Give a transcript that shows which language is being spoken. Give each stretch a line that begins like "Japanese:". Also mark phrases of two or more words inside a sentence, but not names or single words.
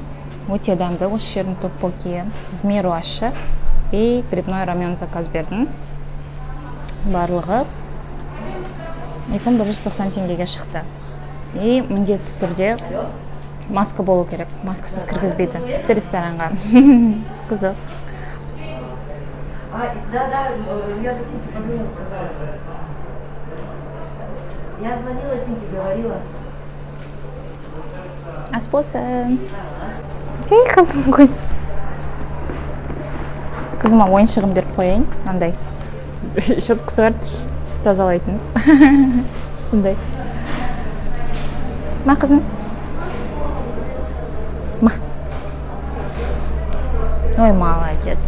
Kazakh: Өте дәмді. Осы жердің токпоки
Russian: в меру
Kazakh: ащы.
Russian: И грибной рамен
Kazakh: заказ бердім. Барлығы 2190 теңгеге шықты. И міндетті түрде маска болу керек. Маскасыз кіргізбейді. Тіпті ресторанға. Қызық.
Russian: Да, я же тебе подумала. Я звонила, Тинке говорила.
Kazakh: ас болсын. Қызым ғой. Қызыма ойыншығын беріп қояйын, андай. Щеткасы бар, тіс тазалайтын. Бұндай. Ма, қызым? Ма. Ой, молодец.